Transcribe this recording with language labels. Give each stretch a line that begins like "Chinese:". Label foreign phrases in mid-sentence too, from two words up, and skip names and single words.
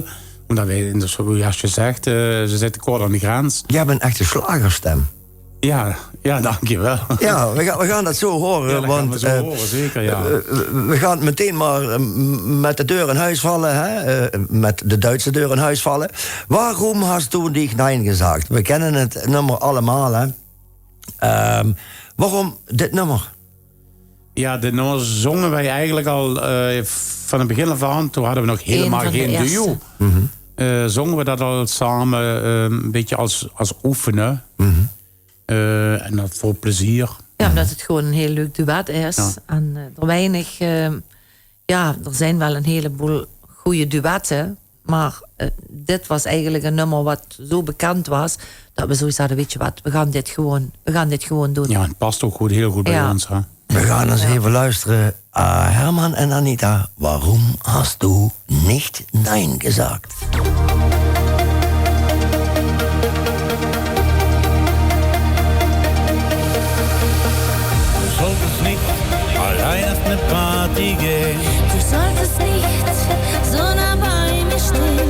Dutch: Omdat wij, zoals je zegt, ze zitten kort aan de grens. Jij bent echt een slagerstem. Ja, dankjewel. Ja, we gaan dat zo horen. Ja, dat want, gaan we zo horen, zeker, ja. We gaan meteen maar met de deur in huis vallen. Hè? Met de Duitse deur in huis vallen.
German: Waarom hast du dich nein gesagt?
Dutch: We kennen het nummer allemaal, hè. Waarom dit nummer? Ja, dit nummer zongen wij eigenlijk al van het begin af aan. Toen hadden we nog helemaal geen duo. Zongen we dat al samen een beetje als oefenen. En dat voor plezier. Ja, omdat het gewoon een heel leuk duet is. Ja. En er weinig... er zijn wel een heleboel goede duetten. Maar dit was eigenlijk een nummer wat zo bekend was... dat we zoiets hadden, weet je wat, we gaan dit gewoon doen. Ja, het past ook goed, heel goed bij ons. Hè? We gaan eens even luisteren.
German: Herman en Anita, waarom hast du nicht nein gesagt? Du solltest nicht allein auf eine Party gehen. Du solltest nicht so nah bei mir stehen.